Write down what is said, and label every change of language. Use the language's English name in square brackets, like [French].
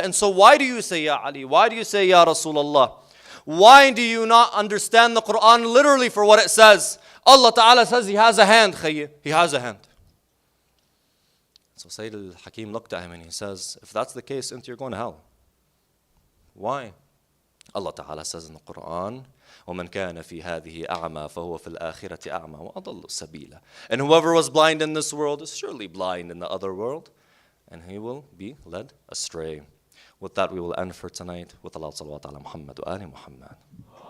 [English] And so why do you say Ya Ali? Why do you say Ya Rasulullah? Why do you not understand the Quran literally for what it says? Allah ta'ala says He has a hand, khayy. He has a hand. So Sayyid al-Hakim looked at him and he says, if that's the case, you're going to hell. Why? Allah Ta'ala says in the Quran, [Arabic] وَمَنْ كَانَ فِي هَذِهِ أَعْمَى فَهُوَ فِي الْآخِرَةِ أَعْمَى وَأَضَلُّ سَبِيلًا. [English] And whoever was blind in this world is surely blind in the other world, and he will be led astray. With that, we will end for tonight with Allah sallallahu ala Muhammad wa ali Muhammad.